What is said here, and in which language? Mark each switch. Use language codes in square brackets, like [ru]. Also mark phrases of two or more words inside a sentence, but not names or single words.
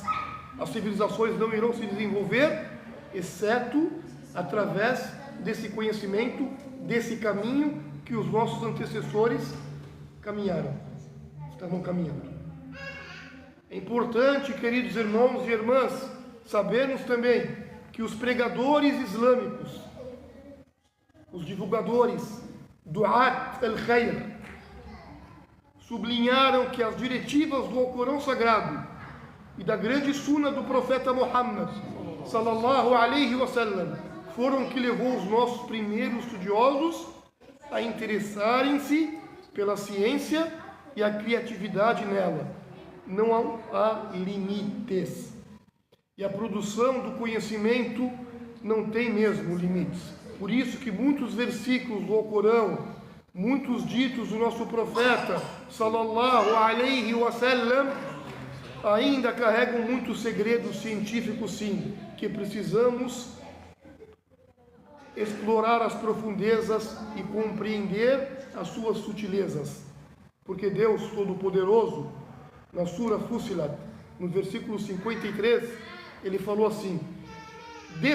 [pt] As civilizações não irão se desenvolver, exceto através desse conhecimento, desse caminho que os nossos antecessores estavam caminhando. É importante, queridos irmãos e irmãs, sabermos também que os pregadores islâmicos, os divulgadores, [ar] Du'at al-Khair, [pt] sublinharam que as diretivas do Alcorão Sagrado e da grande suna do profeta Muhammad [ar] sallallahu alaihi wasallam [pt] foram que levou os nossos primeiros estudiosos a interessarem-se pela ciência e a criatividade nela. Não há limites. E a produção do conhecimento não tem mesmo limites. Por isso que muitos versículos do Alcorão, muitos ditos do nosso profeta [ar] sallallahu alaihi wasallam [pt] ainda carregam muitos segredos científicos, sim, que precisamos explorar as profundezas e compreender as suas sutilezas. Porque Deus Todo-Poderoso, na Sura Fussilat, no versículo 53, ele falou assim: de